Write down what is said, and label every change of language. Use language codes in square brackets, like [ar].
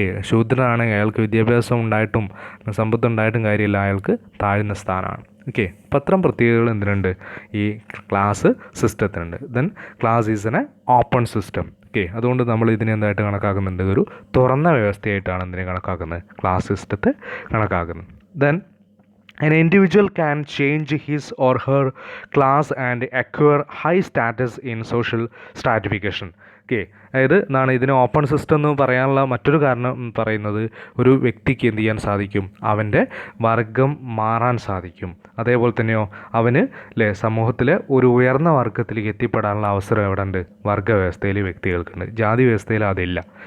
[ml] ശൂദ്രനാണെങ്കിൽ അയാൾക്ക് വിദ്യാഭ്യാസം ഉണ്ടായിട്ടും സമ്പത്തുണ്ടായിട്ടും കാര്യമില്ല, അയാൾക്ക് താഴ്ന്ന സ്ഥാനമാണ്. അപ്പം അത്തരം പ്രത്യേകതകൾ എന്തിനുണ്ട്, ഈ class സിസ്റ്റത്തിനുണ്ട്. [en] Then class is an open system. [ml] അതുകൊണ്ട് നമ്മൾ ഇതിനെ എന്തായിട്ട് കണക്കാക്കുന്നുണ്ട്, ഒരു തുറന്ന വ്യവസ്ഥയായിട്ടാണ് എന്തിനെ കണക്കാക്കുന്നത്, ക്ലാസ് സിസ്റ്റത്തെ കണക്കാക്കുന്നത്. [en] Then an individual can change his or her class and acquire high status in social stratification. [ml] അതായത് ഇതിനെ ഓപ്പൺ സിസ്റ്റം എന്ന് പറയാനുള്ള മറ്റൊരു കാരണം പറയുന്നത് ഒരു വ്യക്തിക്ക് എന്ത് ചെയ്യാൻ സാധിക്കും, അവൻ്റെ വർഗം മാറാൻ സാധിക്കും. അതേപോലെ തന്നെയോ അവന് സമൂഹത്തിലെ ഒരു ഉയർന്ന വർഗത്തിലേക്ക് എത്തിപ്പെടാനുള്ള അവസരം എവിടെ ഉണ്ട്, വർഗ്ഗവ്യവസ്ഥയിൽ വ്യക്തികൾക്കുണ്ട്. ജാതി വ്യവസ്ഥയിൽ അതില്ല.